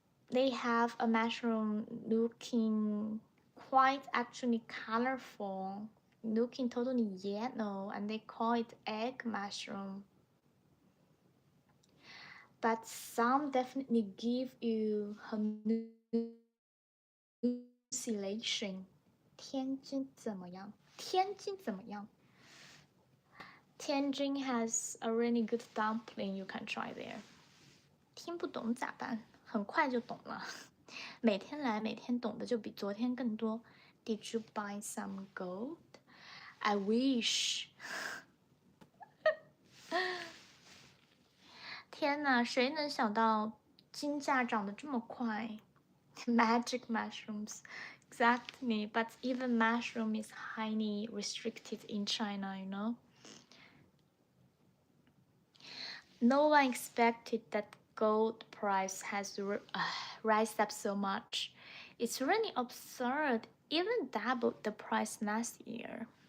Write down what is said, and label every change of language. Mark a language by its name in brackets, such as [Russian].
[English] They have a mushroom looking quite actually colorful, looking totally yellow, and they call it egg mushroom. But some definitely give you hallucination. [Chinese] 天津怎么样？天津怎么样？ [English] Tianjin has a really good dumpling you can try there. [Chinese] 听不懂咋办？很快就懂了。每天来，每天懂的就比昨天更多。 [English] Did you buy some gold? I wish. [Chinese] 天哪，谁能想到金价涨得这么快？ [English] Magic mushrooms. Exactly, but even mushroom is highly restricted in China, you know? No one expected that gold price has rise up so much. It's really absurd, even doubled the price last year.